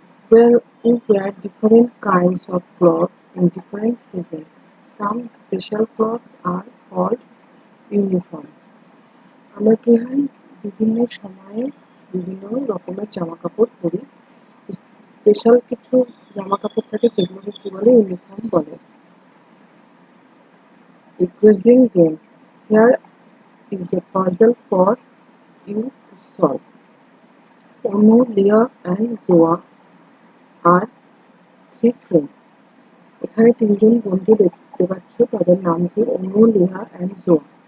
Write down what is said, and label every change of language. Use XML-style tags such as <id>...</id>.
<en>Where we wear different kinds of clothes in different seasons. Some special clothes are called uniform.</en> <bn>আমরা কি হয় বিভিন্ন সময়ে বিভিন্ন রকমের জামা কাপড় পরি। স্পেশাল কিছু জামা কাপড় থাকে যেগুলোকে কি বলে ইউনিফর্ম বলে।</bn> <en>Quizzing games. Here is a puzzle for you to solve. Onu, Leah and Zoa are three friends.</en> <bn>এখানে তিনজন বন্ধু দেখতে পাচ্ছ, তাদের নাম কি অনু, লিহা and Zoa.</bn>